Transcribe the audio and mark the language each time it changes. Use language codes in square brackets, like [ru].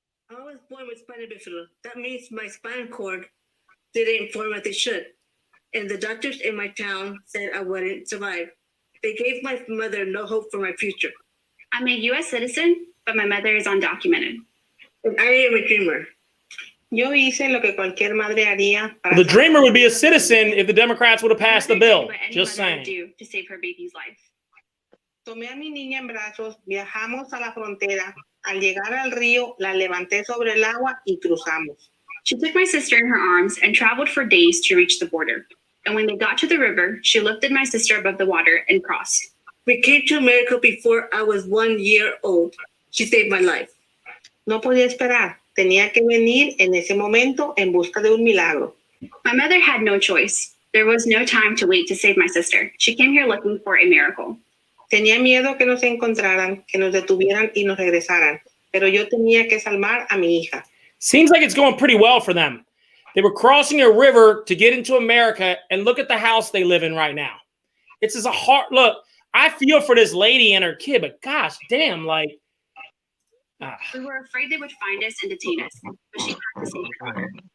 [en] I was born with spina bifida. That means my spinal cord didn't form as it should. And the doctors in my town said I wouldn't survive. They gave my mother no hope for my future. I'm a U.S. citizen, but my mother is undocumented. And I am a dreamer. [es] Yo hice lo que cualquier madre haría. [en] The dreamer would be a citizen if the Democrats would have passed the bill. Just saying. Do to save her baby's life. [es] Tomé a mi niña en brazos, viajamos a la frontera. Al llegar al río, la levanté sobre el agua y cruzamos. [en] She took my sister in her arms and traveled for days to reach the border. And when they got to the river, she lifted my sister above the water and crossed. We came to America before I was 1 year old. She saved my life. [es] No podía esperar. Tenía que venir en ese momento en busca de un milagro. [en] My mother had no choice. There was no time to wait to save my sister. She came here looking for a miracle. [es] Tenía miedo que nos encontraran, que nos detuvieran y nos regresaran. Pero yo tenía que salvar a mi hija. [en] Seems like it's going pretty well for them. They were crossing a river to get into America, and look at the house they live in right now. It's just a hard look. I feel for this lady and her kid, but gosh damn, like. We were afraid they would find us and detain us, but she had to save her daughter.